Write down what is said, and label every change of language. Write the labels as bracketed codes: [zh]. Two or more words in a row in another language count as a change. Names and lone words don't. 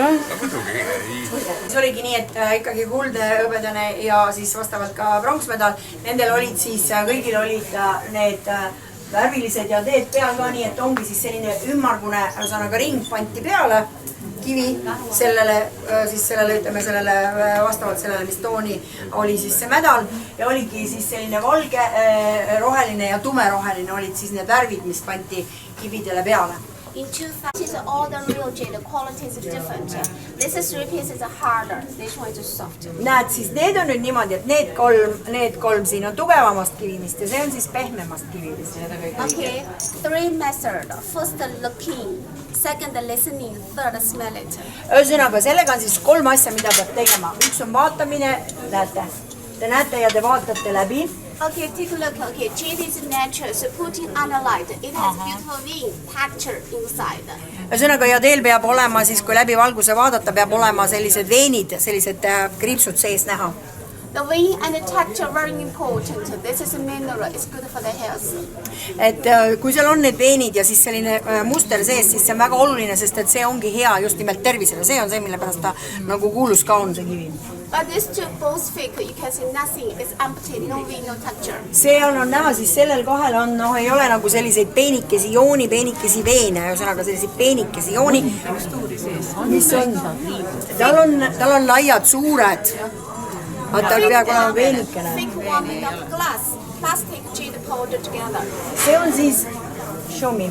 [et] See oligi nii, et ikkagi kuldõbedane ja siis vastavalt ka pronksmedal, nendel olid siis, kõigil olid need värvilised ja teed peal ka nii, et ongi siis selline ümmargune ring panti peale kivi sellele, siis sellele, ütleme sellele vastavalt sellele, mis tooni oli siis see medal ja oligi siis selline valge, roheline ja tumeroheline olid siis need värvid, mis panti kividele peale. [en] In 2000, all the real jade, the quality is different. This is 3 pieces harder, this one is soft. [et] Näed, siis need on nüüd niimoodi, et need kolm siin on tugevamast kivimist ja see on siis pehmemast kivimist. [en] Okay, 3 methods. First looking, second listening, third smell it. [et] Ühesõnaga, sellega on siis 3 asja, mida peab tegema. Üks on vaatamine, näete. Te näete ja te vaatate läbi. [en] Okay, take a look. Okay, jade is natural, so putting under light. It has beautiful vein texture inside. [et] Ühesõnaga, ja teil peab olema siis, kui läbi valguse vaadata, peab olema sellised veenid, sellised kriipsud sees näha. [en] The vein and the texture very important. This is a mineral, it's good for the health. [et] Et kui seal on need veenid ja siis selline muster sees, siis see on väga oluline, sest et see ongi hea just nimelt tervisele. See on see, mille pärast ta nagu kuulus ka on see kivi. [en] But these two both fake, you can see nothing, it's empty, no vein, no texture. [et] See on näha, siis sellel kahel on, ei ole nagu selliseid peenikesi jooni, peenikesi veene, ühesõnaga selliseid peenikesi jooni, mis on, tal on laiad, suured, aga tal peab olema peenikene. See on siis, [en] show me.